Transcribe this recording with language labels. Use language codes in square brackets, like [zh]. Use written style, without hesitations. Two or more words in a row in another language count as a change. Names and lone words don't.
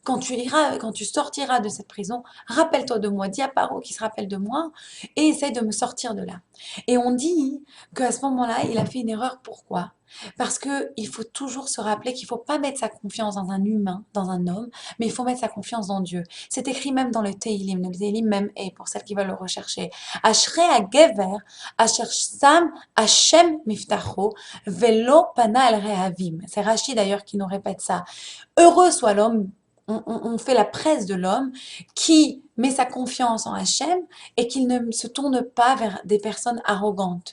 [fr] quand tu sortiras de cette prison, rappelle-toi de moi, dis à Paro qu'il se rappelle de moi et essaie de me sortir de là. Et on dit qu'à ce moment-là, il a fait une erreur. Pourquoi? Parce qu'il faut toujours se rappeler qu'il ne faut pas mettre sa confiance dans un humain, dans un homme, mais il faut mettre sa confiance en Dieu. C'est écrit même dans le Teilim même, et pour celles qui veulent le rechercher. [he] אשרי הגבר אשר שם השם מבטחו ולא פנה אל רהבים. [fr] C'est Rachid d'ailleurs qui nous répète ça. Heureux soit l'homme, on fait la presse de l'homme qui met sa confiance en Hachem et qui ne se tourne pas vers des personnes arrogantes.